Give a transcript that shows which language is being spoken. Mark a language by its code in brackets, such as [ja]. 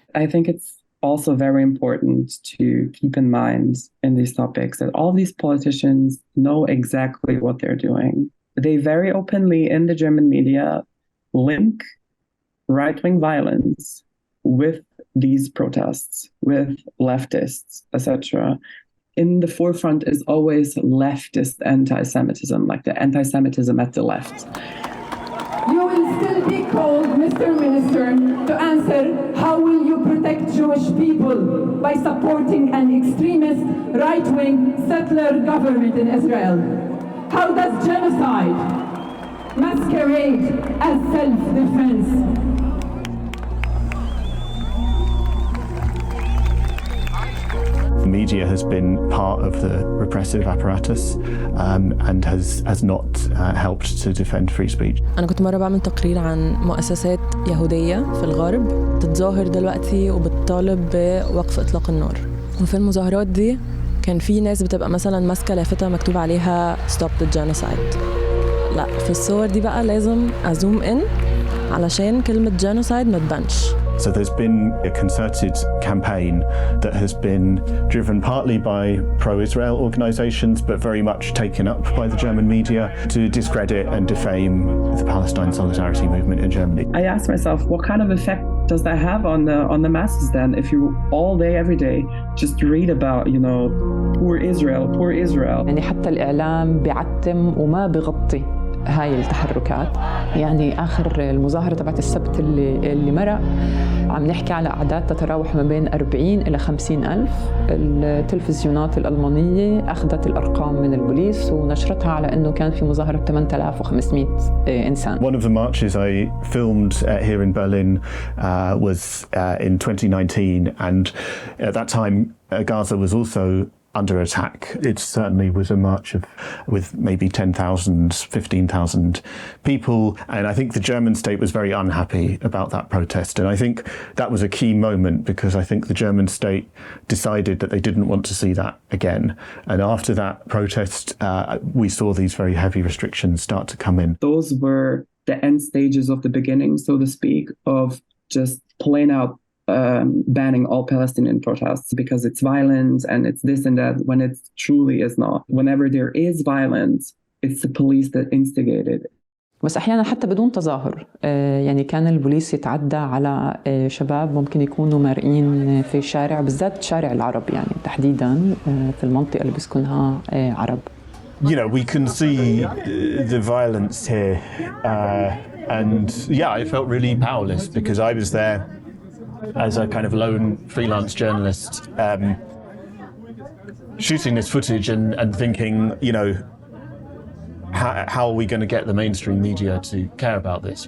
[en] I think it's also very important to keep in mind in these topics that all these politicians know exactly what they're doing. They very openly in the German media link right-wing violence with these protests, with leftists, etc. In the forefront is always leftist anti-Semitism, like the anti-Semitism at the left. You will still be called, Mr. Minister, to answer how will you protect Jewish people by supporting an extremist right-wing settler government in Israel? How does genocide masquerade as self-defense? Media has been part of the repressive apparatus and has not helped to defend free speech. [ar] أنا كنت مرة بعمل تقرير عن مؤسسات يهودية في الغرب تتظاهر دلوقتي وبتطالب بوقف إطلاق النار، وفي المظاهرات دي كان في ناس بتبقى مثلا ماسكة لافتة مكتوب عليها [en] Stop the Genocide. [ar] لا، في الصور دي بقى لازم أزوم إن علشان كلمة genocide ما تبانش. [en] So there's been a concerted campaign that has been driven partly by pro-Israel organizations, but very much taken up by the German media to discredit and defame the Palestine solidarity movement in Germany. I asked myself, what kind of effect does that have on the masses then? If you all day, every day, just read about, you know, poor Israel. [ar] يعني حتى الإعلام بيعتم وما بغطي هاي التحركات. يعني آخر المظاهرة تبعت السبت اللي مرق عم نحكي على أعداد تتراوح ما بين 40 إلى 50 ألف. التلفزيونات الألمانية أخذت الأرقام من البوليس ونشرتها على أنه كان في مظاهرة 8500 إنسان. [en] One of the marches I filmed here in Berlin was in 2019, and at that time Gaza was also under attack. It certainly was a march with maybe 10,000, 15,000 people, and I think the German state was very unhappy about that protest, and I think that was a key moment because I think the German state decided that they didn't want to see that again, and after that protest we saw these very heavy restrictions start to come in. Those were the end stages of the beginning, so to speak, of just plain out banning all Palestinian protests because it's violent and it's this and that, when it truly is not. Whenever there is violence, it's the police that instigated. [ar] بس أحيانا حتى بدون تظاهر، يعني كان البوليس يتعدى على شباب ممكن يكونوا مارقين في شارع، بالذات شارع العرب يعني تحديدا في المنطقة اللي بيسكنها عرب. [en] You know, we can see the violence here, and yeah, I felt really powerless because I was there as a kind of lone freelance journalist, shooting this footage and thinking, you know, how are we going to get the mainstream media to care about this?